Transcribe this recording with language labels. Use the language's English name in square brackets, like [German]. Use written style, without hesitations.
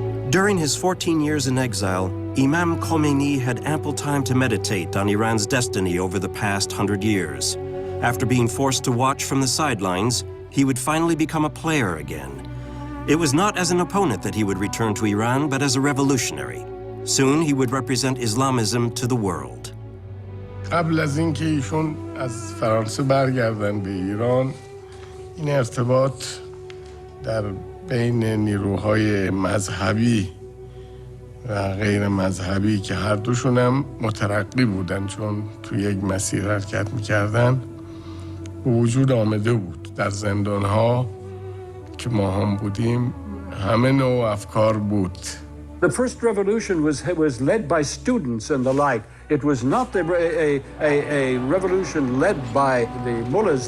[English] During his 14 years in exile, Imam Khomeini had ample time to meditate on Iran's destiny over the past 100 years. After being forced to watch from the sidelines, he would finally become a player again. It was not as an opponent that he would return to Iran, but as a revolutionary. Soon he would represent Islamism to the world. [Persian] قبل از اینکه ایشون از فرانسه برگردن به ایران، این ارتباط در بین نیروهای مذهبی و غیر مذهبی که هر دوشون هم مترقی بودن، چون تو یک مسیر حرکت میکردن، وجود آمده بود. در زندانها که ما هم بودیم همه نوع افکار بود. [English] The first revolution was led by students and the like. It was not a revolution led by the mullahs.